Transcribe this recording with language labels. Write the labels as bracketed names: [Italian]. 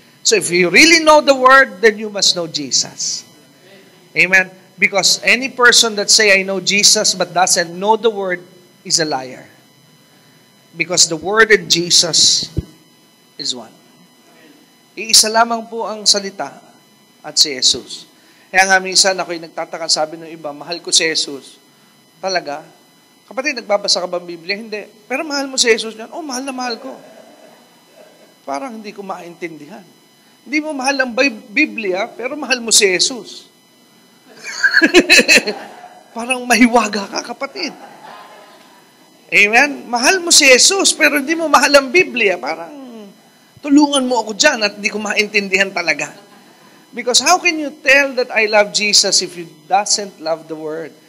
[English] So if you really know the Word, then you must know Jesus. Amen? Because any person that say, I know Jesus, but doesn't know the Word, is a liar. Because the Word and Jesus is one. [Filipino] Iisa lamang po ang salita at si Jesus. Kaya nga minsan ako'y nagtataka, sabi ng iba, mahal ko si Jesus. Talaga? Kapatid, nagbabasa ka ba ng Biblia? Hindi. Pero mahal mo si Jesus niyan? Oh, mahal na mahal ko. Parang hindi ko maintindihan. Hindi mo mahal ang Biblia, pero mahal mo si Jesus. Parang mahiwaga ka, kapatid. Amen? Mahal mo si Jesus, pero hindi mo mahal ang Biblia. Parang tulungan mo ako dyan at hindi ko maintindihan talaga. [English] Because how can you tell that I love Jesus if you doesn't love the Word?